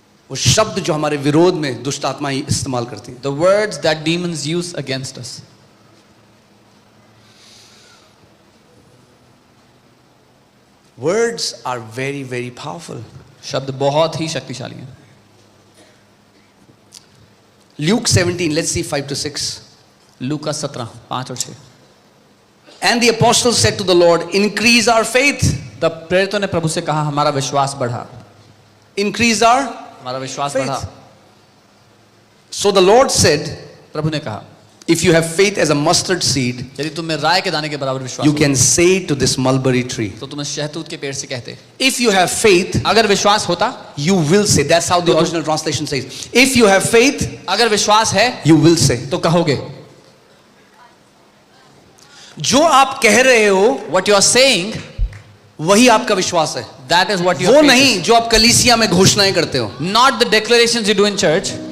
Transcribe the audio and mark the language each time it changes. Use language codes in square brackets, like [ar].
[hi] वो शब्द जो हमारे विरोध में दुष्ट आत्माएं इस्तेमाल करती हैं। [en] The words that demons use against us. Words are very very powerful. [hi] शब्द बहुत ही शक्तिशाली हैं। [en] Luke 17, let's see 5 to 6. [hi] लूका 17, 5 और 6। [en] And the apostles said to the Lord, increase our faith. [hi] तब प्रेरितों ने प्रभु से कहा हमारा विश्वास बढ़ा, [en] Increase our [hi] हमारा विश्वास [en] faith. [hi] बढ़ा। [en] So the Lord said, [hi] प्रभु ने कहा [en] if you have faith as a mustard seed, [hi] यदि तुम में राय के दाने के बराबर विश्वास [en] you [hi] हो, [en] can say to this mulberry tree. [hi] तो तुम शहतूत के पेड़ से कहते। [en] If you have faith, [hi] अगर विश्वास होता, [en] you will say. That's how the original translation says. If you have faith, [hi] अगर विश्वास है [en] you will say. [hi] तो कहोगे। जो आप कह रहे हो [en] What you are saying, [hi] वही आपका विश्वास है, [en] that is what you [hi] वो [en] are [hi] नहीं जो आप कलीसिया में घोषणाएं करते हो। [en] Not the declarations you do in church.